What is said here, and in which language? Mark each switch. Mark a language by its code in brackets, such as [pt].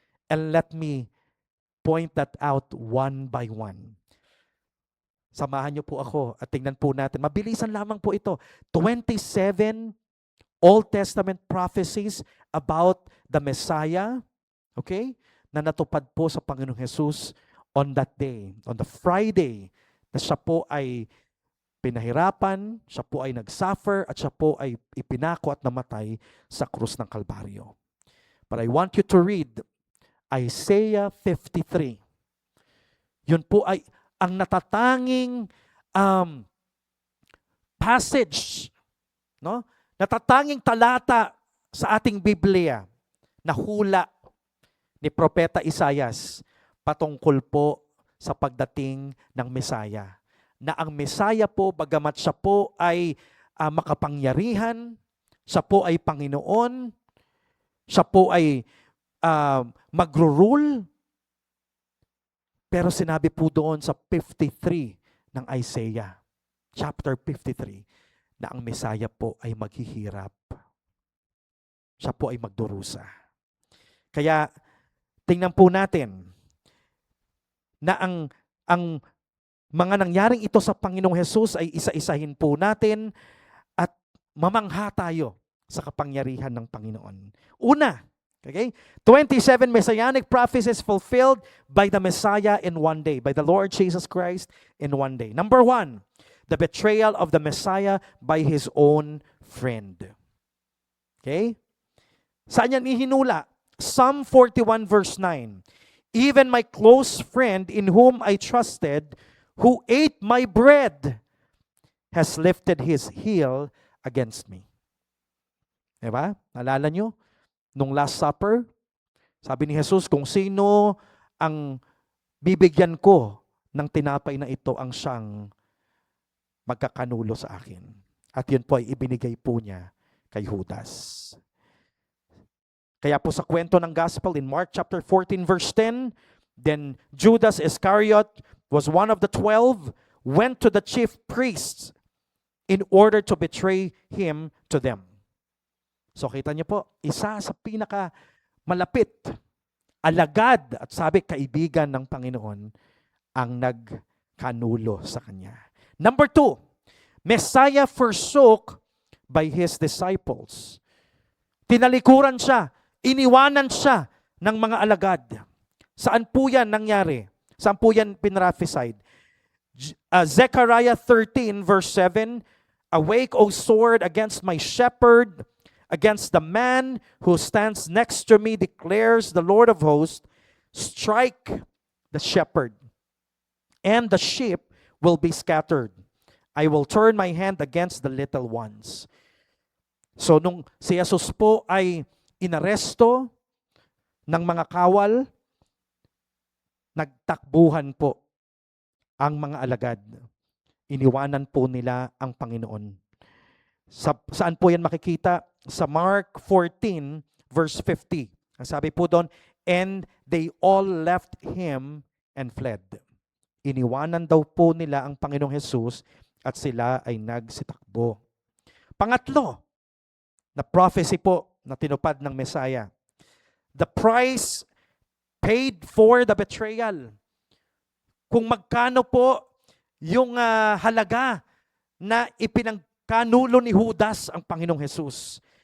[en] And let me point that out one by one. [tl] Samahan niyo po ako at tingnan po natin. Mabilisan lamang po ito. [en] 27 Old Testament prophecies about the Messiah, [tl] okay, na natupad po sa Panginoong Jesus [en] on that day, on the Friday, [tl] na siya po ay pinahirapan, siya po ay nagsuffer, at siya po ay ipinako at namatay sa krus ng Kalbaryo. [en] But I want you to read Isaiah 53. [tl] Yun po ay ang natatanging passage, no? Natatanging talata sa ating Biblia na hula ni Propeta Isaias patungkol po sa pagdating ng Mesaya. Na ang Mesaya po, bagamat siya po ay makapangyarihan, siya po ay Panginoon, siya po ay magro-rule, pero sinabi po doon sa 53 ng Isaiah, chapter 53, na ang Mesaya po ay maghihirap. Siya po ay magdurusa. Kaya, tingnan po natin na ang mga nangyaring ito sa Panginoong Jesus ay isa-isahin po natin at mamangha tayo sa kapangyarihan ng Panginoon. Una, okay? [en] 27 messianic prophecies fulfilled by the Messiah in one day, by the Lord Jesus Christ in one day. Number 1, the betrayal of the Messiah by His own friend. Okay? [tl] Saan yan ihinula? [en] Psalm 41 verse 9. Even my close friend in whom I trusted, who ate my bread, has lifted his heel against me. [tl] Diba? Naalala nyo? Nung Last Supper, sabi ni Jesus, kung sino ang bibigyan ko ng tinapay na ito, ang siyang magkakanulo sa akin. At yun po ay ibinigay po niya kay Judas. Kaya po sa kwento ng [en] Gospel in Mark chapter 14 verse 10, then Judas Iscariot was one of the 12, went to the chief priests in order to betray him to them. [tl] So kita niyo po, isa sa pinaka malapit, alagad at sabi kaibigan ng Panginoon ang nagkanulo sa kanya. [en] Number 2, Messiah forsook by His disciples. [tl] Tinalikuran siya, iniwanan siya ng mga alagad. Saan po yan nangyari? Saan po yan pinrophesied? [en] Zechariah 13 verse 7, awake, O sword, against my shepherd, against the man who stands next to me, declares the Lord of hosts, strike the shepherd, and the sheep will be scattered. I will turn my hand against the little ones. [tl] So nung si Jesus po ay inaresto ng mga kawal, nagtakbuhan po ang mga alagad. Iniwanan po nila ang Panginoon. Saan po yan makikita? Sa Mark 14 verse 50. Ang sabi po doon, [en] and they all left him and fled. [tl] Iniwanan daw po nila ang Panginoong Jesus at sila ay nagsitakbo. Pangatlo, na prophecy po na tinupad ng Messiah. [en] The price paid for the betrayal. [tl] Kung magkano po yung halaga na ipinagkanulo ni Judas ang Panginoong Jesus.